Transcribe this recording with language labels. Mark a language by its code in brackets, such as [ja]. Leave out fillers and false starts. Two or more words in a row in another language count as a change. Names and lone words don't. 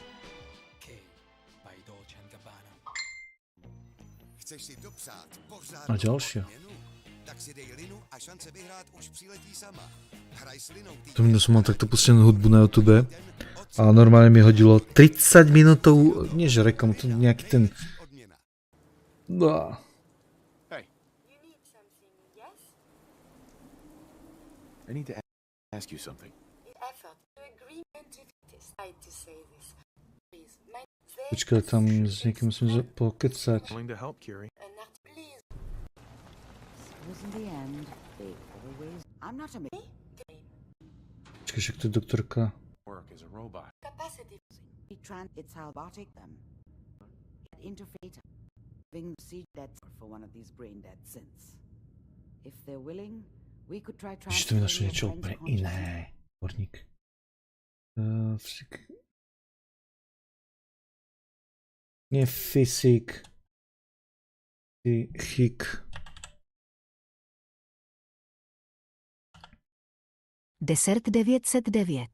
[cs] Chceš si dopřát pořád [sk] A ďalšia. [cs] tak si dej linu a šance vyhrát už přiletí sama. Hraj s linou. [sk] To minul som mal takto pustenú hudbu na YouTube a normálne mi hodilo 30 minútov, nie že reklamu, to nejaký ten... No. [en] Hey. I need to ask you something. [sk] Počkaj, tam s niekým musím pokecať. Počkaj, však to je doktorka. [en] It's how robotic them. Interface for one of these brain dead synths. If they're willing, we could try [sk] Ešte to mi našlo niečo úplne iné. Horník. Nie fyzik. Psychik. Desert 909.